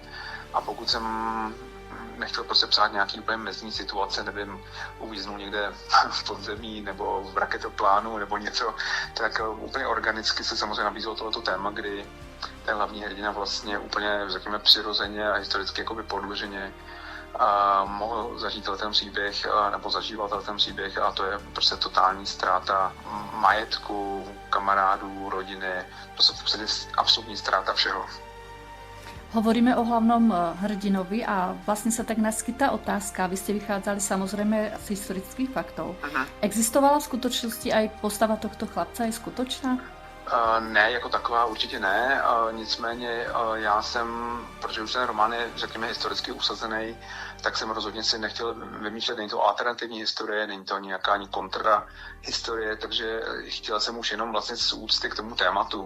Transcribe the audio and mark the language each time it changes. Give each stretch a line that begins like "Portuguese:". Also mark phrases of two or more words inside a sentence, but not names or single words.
Czech: A pokud jsem nechtěl prostě psát nějaký úplně mezní situace, nevím, uvíznul někde v podzemí nebo v raketoplánu nebo něco, tak úplně organicky se samozřejmě nabízelo tohleto téma, kdy ten hlavní hrdina vlastně úplně, řekněme, přirozeně a historicky jakoby podloženě mohl zažít ten příběh nebo zažívat ten příběh a to je prostě totální ztráta majetku, kamarádů, rodiny, prostě v podstatě absolutní ztráta všeho.
Slovak: Hovoríme o hlavnom hrdinovi a vlastne sa tak naskytá otázka. Vy ste vychádzali samozrejme z historických faktov. Existovala v skutočnosti aj postava tohto chlapca, je skutočná?
Czech: Ne, jako taková určitě ne, nicméně já jsem, protože už ten román je, řekněme, historicky usazený, tak jsem rozhodně si nechtěl vymýšlet, není to alternativní historie, není to nějaká ani kontra historie, takže chtěl jsem už jenom vlastně z úcty k tomu tématu.